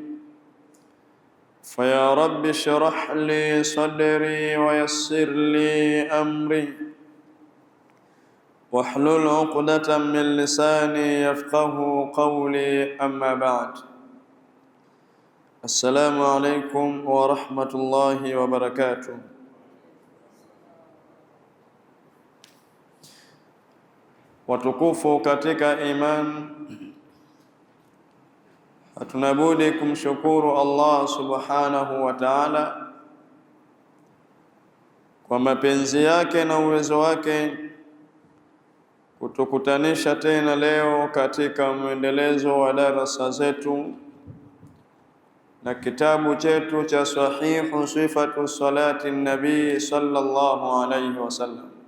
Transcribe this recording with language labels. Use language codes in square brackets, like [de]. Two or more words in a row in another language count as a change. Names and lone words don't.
[ar] فيا رب اشرح لي صدري ويسر لي أمري واحلل عقدة من لساني يفقه قولي. أما بعد، السلام عليكم ورحمة الله وبركاته. [sw] Watukufu katika iman, hatuna budi kumshukuru Allah [ar] سبحانه وتعالى [sw] kwa mapenzi yake na uwezo wake kutukutanisha tena leo katika mwendelezo wa darasa zetu na kitabu chetu cha Sahihu Sifatu Salati Nabii [ar] صلى الله عليه وسلم.